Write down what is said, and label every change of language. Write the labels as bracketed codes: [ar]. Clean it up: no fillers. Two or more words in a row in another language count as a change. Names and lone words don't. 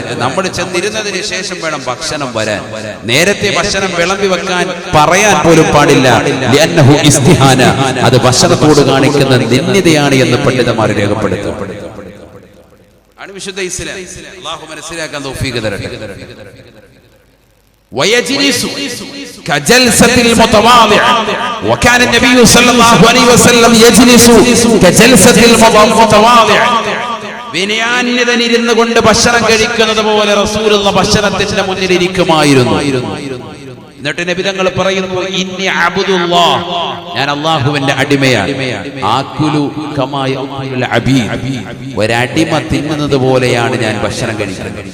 [ml] നമ്മൾ ചെന്നിരുന്നതിന് ശേഷം വേണം ഭക്ഷണം വരാൻ. നേരത്തെ ഭക്ഷണം വിളമ്പി വെക്കാൻ പറയാൻ പോലും പാടില്ല. [ar] لأنه استهانة, [ml] അത് ഭക്ഷണത്തോട് കാണിക്കുന്ന നിന്ദ്യതയാണ് എന്ന് പണ്ഡിതന്മാർ രേഖപ്പെടുത്തും. ആണ് വിശുദ്ധ ഇസ്ലാം. അല്ലാഹു മനസ്സിലാക്കാൻ തൗഫീഖ് തരട്ടെ. [ar] ويجلس كجلسة المتواضع وكان النبي صلى الله عليه وسلم يجلس كجلسة المتواضع. [ml] വിനയാന്വിതനിരുന്നു കൊണ്ട് ഭക്ഷണം കഴിക്കുന്നത് പോലെ റസൂലുള്ള ഭക്ഷണത്തിന്റെ മുന്നിൽ ഇരിക്കുമായിരുന്നു. എന്നിട്ട് നബി തങ്ങൾ പറയുന്നു, [ar] إني عبد الله, [ml] ഞാൻ അല്ലാഹുവിന്റെ അടിമയാണ്. [ar] آكل كما يأكل العبيد, [ml] ഒരടിമ തിന്നുന്നത് പോലെയാണ് ഞാൻ ഭക്ഷണം കഴിക്കുന്നത്.